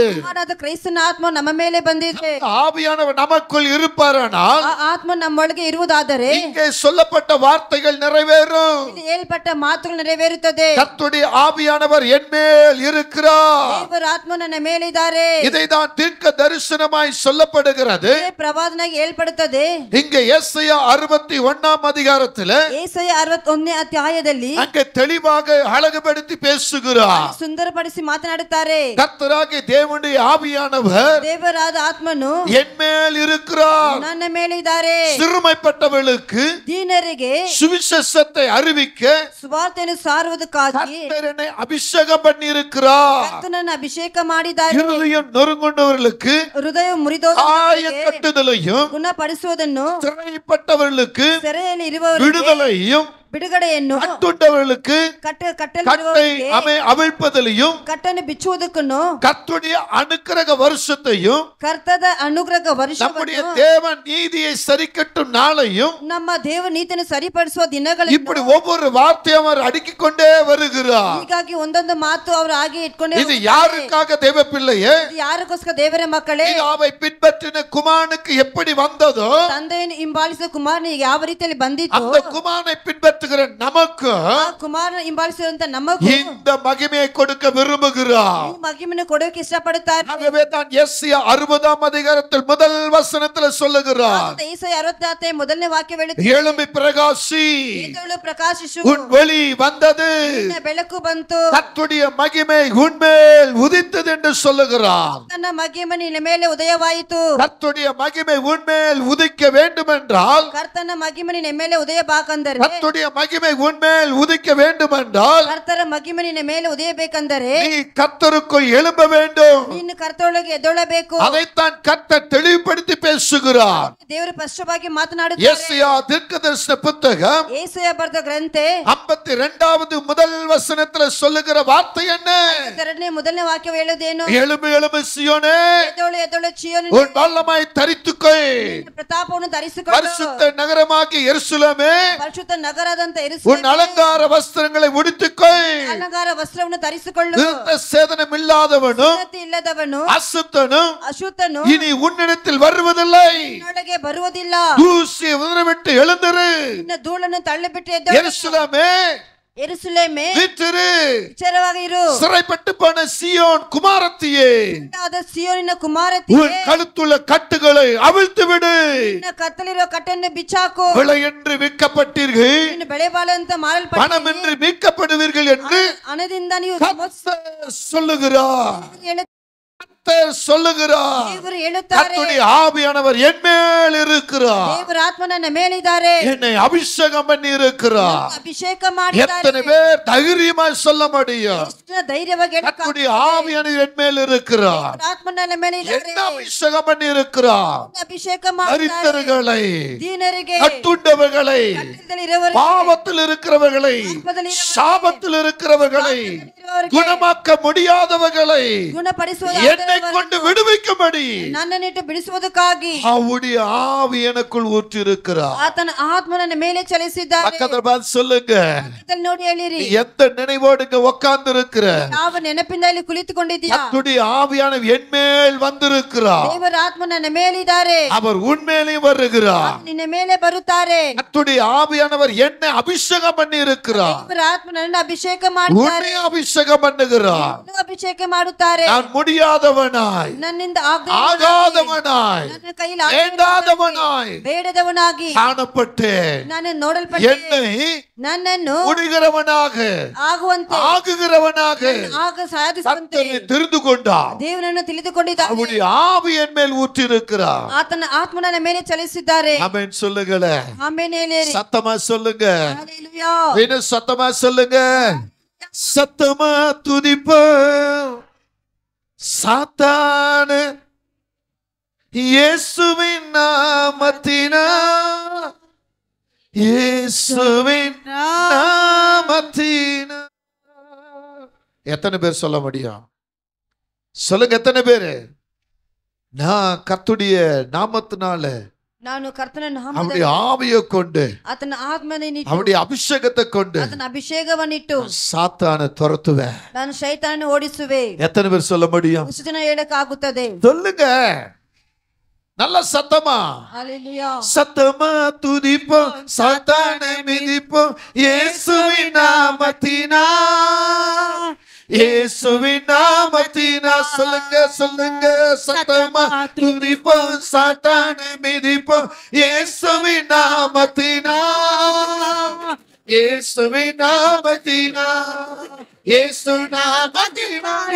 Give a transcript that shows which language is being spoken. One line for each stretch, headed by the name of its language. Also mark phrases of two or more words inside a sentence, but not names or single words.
Kannada: ಕುಮಾರನಾದ ಕ್ರೈಸ್ತನ ಆತ್ಮ ನಮ್ಮ ಮೇಲೆ ಬಂದಿದೆ.
Tamil: ஆவியானவர் நமக்குள் இருப்பாரானால்
Kannada: ಆ ಆತ್ಮ ನಮ್ಮೊಳಗೆ ಇರುವುದಾದರೆ
Tamil: இங்கே சொல்லப்பட்ட வார்த்தைகள் நிறைவேறும்.
Kannada: ಇಲ್ಲಿ ಹೇಳ್ಪಟ್ಟ ಮಾತುಗಳು ನೆರವೇರುತ್ತದೆ.
Tamil: கர்த்தருடைய ஆவியானவர் என் மேல் இருக்கிறார்.
Kannada: ದೇವರ ಆತ್ಮ ನನ್ನ ಮೇಲೆ ಇದ್ದಾರೆ.
Tamil: இதைதான் தீர்க்க தரிசனமாய் சொல்லப்படுகிறது.
Kannada: ಇದೇ ಪ್ರವಾದನಾಗಿ ಹೇಳ್ಪಡುತ್ತದೆ.
Tamil: இங்கே ஏசாயா 61 அதிகாரத்தில்
Kannada: ಏಸಾಯ 61ನೇ ಅಧ್ಯಾಯದಲ್ಲಿ
Tamil: அங்கே தெளிவாக அழகுபடுத்தி பேசுகிறார்.
Kannada: ಸುಂದರಪಡಿಸಿ ಮಾತನಾಡುತ್ತಾರೆ.
Tamil: கர்த்தராகிய தேவனுடைய ஆவியானவர்
Kannada: ದೇವರಾದ ಆತ್ಮನು
Tamil: என் மேல் இருக்கிறார்.
Kannada: ನನ್ನ ಮೇಲೆ ಇದ್ದಾರೆ.
Tamil: சிறுமைப்பட்டவர்களுக்கு
Kannada: ದೀನರಿಗೆ
Tamil: சுவிசேஷத்தை அறிவிக்க
Kannada: ಸುವಾರ್ತೆಯನ್ನು ಸಾರುವುದಕ್ಕಾಗಿ
Tamil: கர்த்தர் என்னை அபிஷேகம் பண்ணி இருக்கிறார்.
Kannada: ಕರ್ತನನ್ನು ಅಭಿಷೇಕ ಮಾಡಿದ್ದಾರೆ.
Tamil: இருதயம் நொறுங்குண்டவர்களுக்கு
Kannada: ಹೃದಯ
Tamil: ஆய
Kannada: ಮುರಿದವರಿಗೆ
Tamil: கட்டுதலையும்
Kannada: ಗುಣಪಡಿಸುವುದನ್ನು,
Tamil: சிறைப்பட்டவர்களுக்கு
Kannada: ಸೆರೆಯಲ್ಲಿ ಇರುವವರಿಗೆ
Tamil: விடுதலையும்
Kannada: ಬಿಡುಗಡೆಯನ್ನು,
Tamil: கட்டுண்டவர்களுக்கு கட்டை
Kannada: ಕಟ್ಟಲಿರುವವರಿಗೆ
Tamil: அவிழ்ப்பதிலையும்
Kannada: ಕಟ್ಟನ್ನು ಬಿಚ್ಚುವುದಕ್ಕೂ
Tamil: கர்த்தருடைய அனுக்கிரக வருஷத்தையும்
Kannada: ಕರ್ತದ ಅನುಗ್ರಹ
Tamil: நம்முடைய
Kannada: ವರ್ಷವನ್ನು,
Tamil: தேவன் நீதியை சரிக்கட்டும் நாளையும்
Kannada: ನಮ್ಮ ದೇವ ನೀತಿಯನ್ನು ಸರಿಪಡಿಸುವ ದಿನಗಳನ್ನು
Tamil: இப்படி ஒவ்வொரு வார்த்தையும் அவர் அடுக்கிக் கொண்டே வருகிறார்.
Kannada: ಹೀಗಾಗಿ ಒಂದೊಂದು ಮಾತು ಅವರು ಹಾಗೆ ಇಟ್ಕೊಂಡೇ
Tamil: இது யாருக்காக தேவ பிள்ளையே?
Kannada: ಇದು ಯಾರಿಗೋಸ್ಕರ ದೇವರ ಮಕ್ಕಳೇ?
Tamil: பிதாவை பின்பற்றின குமாரனுக்கு எப்படி வந்ததோ
Kannada: ತಂದೆಯನ್ನು ಹಿಂಬಾಲಿಸಿದ ಕುಮಾರನಿಗೆ ಯಾವ ರೀತಿಯಲ್ಲಿ ಬಂದಿತ್ತು,
Tamil: அந்த குமாரனை பின்பற்றுகிற நமக்கு
Kannada: ಆ ಕುಮಾರನ ಹಿಂಬಾಲಿಸಿದಂತ ನಮಗೂ
Tamil: இந்த மகிமையை கொடுக்க விரும்புகிறார்.
Kannada: ಈ ಮಹಿಮೆಯನ್ನು ಕೊಡೋಕೆ ಇಷ್ಟಪಡುತ್ತಾರೆ.
Tamil: ஆகவே தான் எஸ்ஐயா 60 அதிகாரத்தில் முதல் வசனத்தில் சொல்லுகிறார்,
Kannada: ಏಸಾಯ 64 ಮೊದಲನೇ ವಾಕ್ಯ ಹೇಳುತ್ತದೆ,
Tamil: எழும்பி பிரகாசி,
Kannada: ಎದ್ದೇಳು ಪ್ರಕಾಶಿಸು,
Tamil: உன் ஒளி வந்தது,
Kannada: ನಿನ್ನ ಬೆಳಕು ಬಂತು,
Tamil: கர்த்தருடைய மகிமை உன்மேல் உதித்தது என்று சொல்லுகிறார்.
Kannada: ತನ್ನ ಮಹಿಮೆ ನಿನ್ನ ಮೇಲೆ ಉದಯವಾಯಿತು.
Tamil: கர்த்தருடைய மகிமை உன்மேல் உதிக்க வேண்டும் என்றால்
Kannada: ಕರ್ತನ ಮಹಿಮೆ ನಿನ್ನ ಮೇಲೆ ಉದಯವಾಗಂದರೆ
Tamil: கர்த்தருடைய மகிமை உன்மேல் உதிக்க வேண்டும் என்றால்
Kannada: ಕರ್ತರ ಮಹಿಮೆ ನಿನ್ನ ಮೇಲೆ ಉದಯಬೇಕೆಂದರೆ
Tamil: நீ கர்த்தருக்குள் எழும்ப வேண்டும்.
Kannada: ನೀನು ಕರ್ತರೊಳಗೆ ಎದ್ದೇಳಬೇಕು.
Tamil: அதைத்தான் கர்த்தர் தெளிவுபடுத்தி பேசுகிறார்.
Kannada: ದೇವರು ಸ್ಪಷ್ಟವಾಗಿ ಮಾತನಾಡುತ್ತಾರೆ.
Tamil: ಯೆಶಾಯ தீர்க்கதரிசன புத்தகம்
Kannada: ಯೆಶಾಯ ಬರೆದ ಗ್ರಂಥ
Tamil: 52வது முதல் வசனத்துல சொல்லுகிற வார்த்தை என்ன?
Kannada: 52ನೇ ಮೊದಲನೇ ವಾಕ್ಯ ಹೇಳುವುದೇನು?
Tamil: எழும்பு எழும்பு சீயோனே,
Kannada: ಎದ್ದೇಳು ಎದ್ದೇಳು ಚೀಯೋನೇ,
Tamil: உன் வல்லமை தரித்துக்கொள்.
Kannada: ನಿನ್ನ ಪ್ರತಾಪವನ್ನು ಧರಿಸಿಕೊಳ್ಳು.
Tamil: பரிசுத்த நகரமாகிய ಯೆರೂಸಲೇமே,
Kannada: ಪರಿಶುದ್ಧ ನಗರದಂತ
Tamil: உன்
Kannada: ಯೆರೂಸಲೇಮೇ,
Tamil: அலங்கார வஸ்திரங்களை உடுத்திக்கொள்.
Kannada: ಅಲಂಕಾರ ವಸ್ತ್ರವನ್ನು ಧರಿಸಿಕೊಳ್ಳು.
Tamil: விருத்த சேதனம் இல்லாதவனும்
Kannada: ಸುನ್ನತಿ ಇಲ್ಲದವನು
Tamil: அசுத்தனும்
Kannada: ಅಶುದ್ಧನು
Tamil: இனி உன்னிடத்தில் வருவதில்லை.
Kannada: ನಿನ್ನೊಳಗೆ ಬರುವುದಿಲ್ಲ.
Tamil: தூசியை உதறவிட்டு எழுந்திரு.
Kannada: ನಿನ್ನ ಧೂಳನ್ನು ತಳ್ಳಿಬಿಟ್ಟು ಎದ್ದೇಳು.
Tamil: ಯೆರೂಸಲೇமே,
Kannada: ಯೆರೂಸಲೇಮೇ,
Tamil: வீற்றிரு.
Kannada: ಎಚ್ಚರವಾಗಿ ಇರು.
Tamil: சிறைப்பட்டு போன சீயோன் குமாரத்தியே,
Kannada: ಆದ ಸಿಯೋನಿನ ಕುಮಾರತಿಯೇ,
Tamil: உன் கழுத்துள்ள கட்டுகளை அவிழ்த்து விடு.
Kannada: ನಿನ್ನ ಕತ್ತಲಿರುವ ಕಟ್ಟನ್ನು ಬಿಚ್ಚಾಕು.
Tamil: விலை என்று விற்கப்பட்டீர்கள்,
Kannada: ನೀನು ಬೆಳೆಬಾಳು ಅಂತ ಮಾರಲ್ಪಟ್ಟ
Tamil: பணமின்றி மீட்கப்படுவீர்கள் என்று
Kannada: ಹಣದಿಂದ ನೀವು
Tamil: கர்த்தர் சொல்லுகிறார்.
Kannada: ಹೇಳು-
Tamil: கர்த்தர் சொல்லுகிறார்.
Kannada: ದೇವರು ಹೇಳುತ್ತಾರೆ,
Tamil: கர்த்தருடைய ஆவியானவர் என் மேல் இருக்கிறார்.
Kannada: ದೇವರ ಆತ್ಮ ನನ್ನ ಮೇಲಿದ್ದಾರೆ,
Tamil: என்னை அபிஷேகம் பண்ணி இருக்கிறார்.
Kannada: ಅಭಿಷೇಕ ಮಾಡಿದ್ದಾರೆ.
Tamil: எத்தனை பேர் தைரியமாய் சொல்ல முடியும்?
Kannada: ಎಷ್ಟು ಧೈರ್ಯವಾಗಿ ಹೇಳಕ್ಕಾಗ್ತದೆ?
Tamil: கர்த்தருடைய ஆவியானவர் என் மேல் இருக்கிறார்.
Kannada: ದೇವರ ಆತ್ಮ ನನ್ನ ಮೇಲಿದ್ದಾರೆ,
Tamil: என்ன அபிஷேகம் பண்ணி இருக்கிறார்?
Kannada: ಅಭಿಷೇಕ ಮಾಡಿದ್ದಾರೆ.
Tamil: தரித்திரர்களை,
Kannada: ದೀನರಿಗೆ,
Tamil: கட்டுண்டவர்களை,
Kannada: ಕಟ್ಟಡದಲ್ಲಿರುವವರಿಗೆ,
Tamil: பாவத்தில் இருக்கிறவர்களை, சாபத்தில் இருக்கிறவர்களை, குணமாக்க முடியாதவர்களை
Kannada: ಗುಣಪಡಿಸುವ
Tamil: என்னை கொண்டு விடுவிக்கும்படி
Kannada: ನನ್ನನ್ನಿಟ್ಟು ಬಿಡಿಸುವುದಕ್ಕಾಗಿ
Tamil: அவருடைய ஆவி எனக்குள் ஊற்றிருக்கிறார்.
Kannada: ಆತನ ಆತ್ಮ ನನ್ನ ಮೇಲೆ ಚಲಿಸಿದ್ದಾರೆ.
Tamil: பக்கத்துல பார்த்து சொல்லுங்க,
Kannada: ಪಕ್ಕದಲ್ಲಿ ನೋಡಿ ಹೇಳಿರಿ,
Tamil: நீ எந்த நினைவோடு இங்க உட்கார்ந்து இருக்கிற?
Kannada: ಯಾವ ನೆನಪಿಂದ ಇಲ್ಲಿ ಕುಳಿತುಕೊಂಡಿದ್ದೀಯಾ?
Tamil: கர்த்தருடைய ஆவியானவர் என் மேல் வந்திருக்கிறார்.
Kannada: ದೇವರ ಆತ್ಮ ನನ್ನ ಮೇಲಿದ್ದಾರೆ,
Tamil: அவர் உண்மையிலேயே வருகிறார்.
Kannada: ನಿನ್ನ ಮೇಲೆ ಬರುತ್ತಾರೆ.
Tamil: கர்த்தருடைய ஆவியானவர் என்னை அபிஷேகம் பண்ணி இருக்கிறார்.
Kannada: ದೇವರ ಆತ್ಮ ನನ್ನ ಅಭಿಷೇಕ ಮಾಡುತ್ತಾರೆ,
Tamil: உன்னை அபிஷேகம் பண்ணுகிறார்.
Kannada: ನನ್ನನ್ನು ಅಭಿಷೇಕ ಮಾಡುತ್ತಾರೆ.
Tamil: நான் முடியாதவனாய்,
Kannada: ನನ್ನಿಂದ
Tamil: ஆகாதவனாய்,
Kannada: ನನ್ನ ಕೈಯಲ್ಲಿ
Tamil: வேண்டாதவனாய்
Kannada: ಬೇಡದವನಾಗಿ
Tamil: காணப்பட்டேன்.
Kannada: ನಾನು ನೋಡಲ್ಪಟ್ಟೆ.
Tamil: என்னை
Kannada: ನನ್ನನ್ನು
Tamil: முடிகிறவனாக,
Kannada: ಆಗುವಂತೆ
Tamil: ஆகுகிறவனாக
Kannada: ಆಗ ಸಾಧಿಸುವಂತೆ
Tamil: கர்த்தரை தெரிந்து கொண்டார்.
Kannada: ದೇವರನ್ನು ತಿಳಿದುಕೊಂಡಿದ್ದಾರೆ.
Tamil: அவருடைய ஆவி என் மேல் ஊற்றிருக்கிறார்.
Kannada: ಆತನ ಆತ್ಮ ನನ್ನ ಮೇಲೆ ಚಲಿಸಿದ್ದಾರೆ.
Tamil: ஆமென் சொல்லுங்கள,
Kannada: ಆಮೆನ್ ಹೇಳಿರಿ.
Tamil: சத்தமா சொல்லுங்க,
Kannada: ಹಲ್ಲೆಲೂಯಾ.
Tamil: இன்னும் சத்தமா சொல்லுங்க. சத்தமா துதிப்ப சாத்தான இயேசுவின் நாமத்தினா, இயேசுவின் நாமத்தினா. எத்தனை பேர் சொல்ல முடியும்? சொல்லுங்க, எத்தனை பேரு? நான் கர்த்தருடைய நாமத்தினால,
Kannada: ನಾನು ಕರ್ತನ
Tamil: அவருடைய
Kannada: ನಾಮದಲ್ಲಿ
Tamil: ஆவியை கொண்டு,
Kannada: ಆತನ ಆತ್ಮನಿಟ್ಟು
Tamil: அவருடைய அபிஷேகத்தை கொண்டு
Kannada: ಆತನ ಅಭಿಷೇಕವನ್ನಿಟ್ಟು
Tamil: சாத்தானை துரத்துவேன்.
Kannada: ನಾನು ಶೈತಾನನ್ನು ಓಡಿಸುವೆ.
Tamil: எத்தனை பேர் சொல்ல முடியும்?
Kannada: ಎಷ್ಟು ಜನ ಹೇಳಕ್ಕಾಗುತ್ತದೆ?
Tamil: சொல்லுங்க, நல்ல சத்தமா.
Kannada: ಹಲ್ಲೆಲೂಯಾ.
Tamil: சத்தமா துதிப்போம், சாத்தானை மிதிப்போம், இயேசுவின் நாமத்தினா, இயேசுவின் நாமத்தினா. சொல்லுங்க சொல்லுங்க, சத்தமா துதிப்போம், சாத்தானை மிதிப்போம், இயேசுவின் நாமத்தினா, இயேசுவின் நாமத்தினா, இயேசு நாமத்தினா.